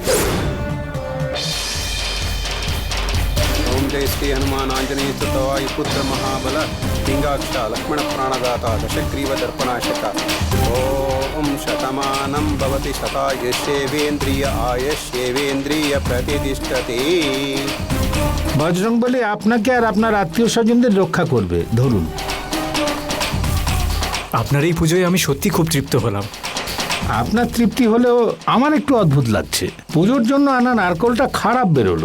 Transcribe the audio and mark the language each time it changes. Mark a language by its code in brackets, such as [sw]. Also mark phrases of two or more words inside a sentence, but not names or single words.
[sa] ओम जय श्री हनुमान आंजनेय वायुपुत्र महाबल पिंगाक्ष लक्ष्मण प्राणदाता दशग्रीव दर्पणाशक। ओम शतमानं भवति शतायुष्येवेन्द्रिय आयुष्येवेन्द्रिय प्रतिष्ठति। [bn] বজরংবলী আপনাকে আর আপনার আত্মীয় স্বজনদের রক্ষা করবে। ধরুন। আপনার এই পুজোয় আমি সত্যি খুব তৃপ্ত হলাম। আপনার তৃপ্তি হলেও আমার একটু অদ্ভুত লাগছে। পুজোর জন্য আনা নারকলটা খারাপ বেরোলো।